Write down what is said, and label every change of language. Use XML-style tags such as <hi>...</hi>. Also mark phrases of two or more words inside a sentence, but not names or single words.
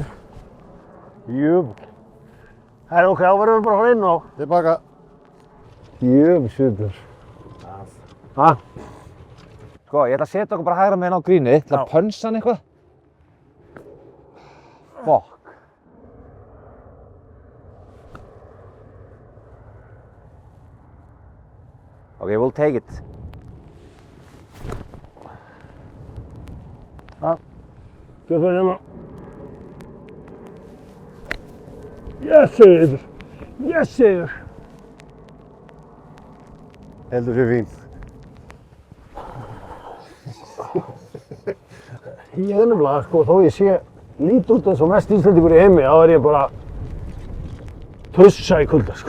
<is>Jöfull. Það er ok, þá verðum við bara að fara inn á. Tilbaka. Jöfull. Ha? Sko, ég ætla að setja okkur bara hægra meginn á grínið, til að Já. pönsa hann eitthvað. Fokk.</is> <en>Ok, we'll take it.</en> <is>Gjörðu það hérna.</is> <en>Yes, Sigur. Yes, Sigur.</en> <is>Heldur sér fín. Ég er nefnilega, sko, þó ég sé lít út eins og mest Íslendingur í heimi, þá er ég bara tussa í kulda, sko.</is>